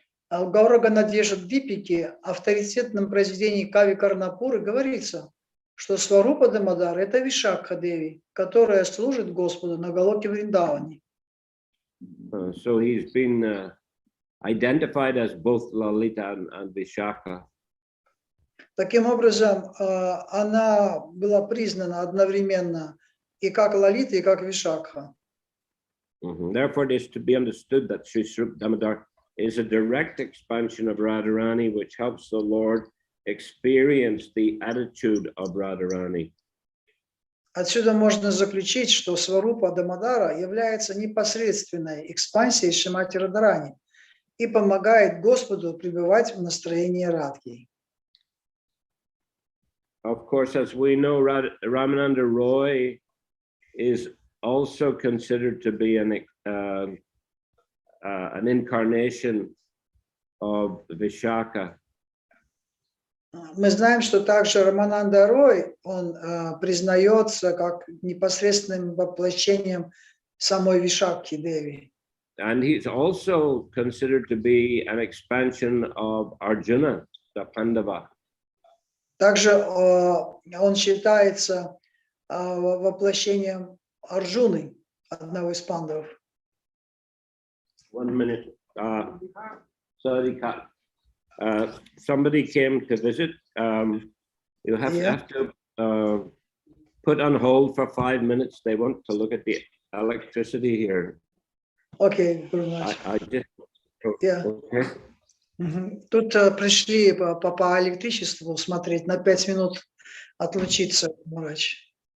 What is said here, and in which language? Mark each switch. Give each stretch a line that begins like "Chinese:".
Russian: в Гаурага Надежда Дипике, авторитетном произведении Кави Карнапуры, говорится, что Сварупа Дамодар – это Вишакха Деви, которая служит Господу на Галоке Вриндаване.
English: So he's been identified as both Lalita and Vishaka.
Russian: Таким образом, она была признана одновременно и как Лалита, и как Вишакха.
English: Therefore, it is to be understood that Sri Swarupa Damodar is a direct expansion of Radharani, which helps the Lord experience the attitude of Radharani.
Russian: Отсюда можно заключить, что Сварупа Дамодара является непосредственной экспансией Шримати Радхарани и помогает Господу пребывать в настроении Радхи.
English: Of course, as we know, Ramananda Roy is also considered to be an incarnation of Vishaka.
Russian: Мы знаем, что также Рамананда Рой, он признается как непосредственным воплощением самой Вишакхи Деви.
English: And he's also considered to be an expansion of Arjuna, the Pandava.
Russian: Также он считается воплощением Арджуны, одного из пандавов.
English: 1 minute. Sorry, somebody came to visit. You have to put on hold for 5 minutes. They want to look at the electricity here. Окей, okay, Okay.
Russian: Тут пришли по электричеству смотреть, на 5 минут отлучиться, врач.